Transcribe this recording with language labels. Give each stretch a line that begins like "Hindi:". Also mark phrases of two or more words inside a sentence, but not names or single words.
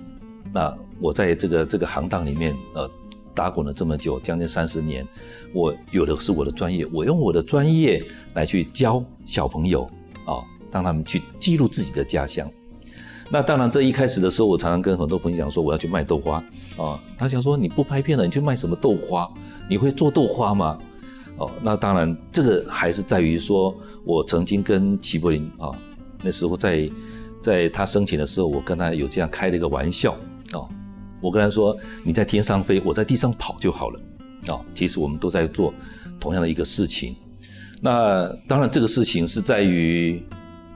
Chinese: 那我在這個行當裡面打滾了這麼久，將近30年，我有的是我的專業，我用我的專業來去教小朋友讓他們去記錄自己的家鄉。那當然這一開始的時候，我常常跟很多朋友講說我要去賣豆花他想說你不拍片了，你去賣什麼豆花？你會做豆花嗎？那當然這個還是在於說我曾經跟齊柏林那時候在他生前的時候，我跟他有這樣開了一個玩笑我跟他說你在天上飛，我在地上跑就好了其實我們都在做同樣的一個事情。那當然這個事情是在於